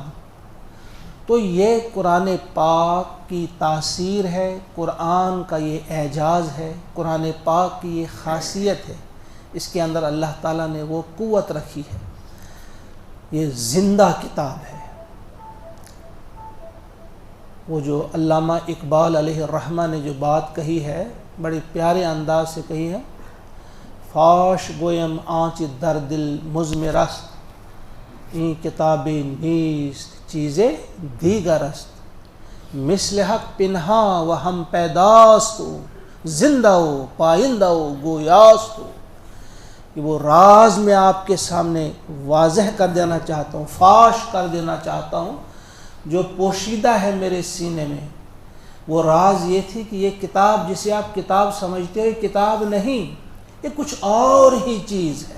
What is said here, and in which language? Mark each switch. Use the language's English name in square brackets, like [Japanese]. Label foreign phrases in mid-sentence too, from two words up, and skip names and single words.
[Urdu] تو یہ قرآن پاک کی تاثیر ہے، قرآن کا یہ اعجاز ہے، قرآن پاک کی یہ خاصیت ہے. اس کے اندر اللہ تعالیٰ نے وہ قوت رکھی ہے. یہ زندہ کتاب ہے. وہ جو علامہ اقبال علیہ الرحمہ نے جو بات کہی ہے، بڑے پیارے انداز سے کہی ہے، [Persian] فاش گویم آنچ در دل مضمر است، این کتاب نیست چیزیں دیگر است، مثل حق پنہا و ہم پیداست، زندہ و پائندہ و گویاست. [Urdu] کہ وہ راز میں آپ کے سامنے واضح کر دینا چاہتا ہوں، فاش کر دینا چاہتا ہوں، جو پوشیدہ ہے میرے سینے میں. وہ راز یہ تھی کہ یہ کتاب جسے آپ کتاب سمجھتے ہو، کتاب نہیں، یہ کچھ اور ہی چیز ہے.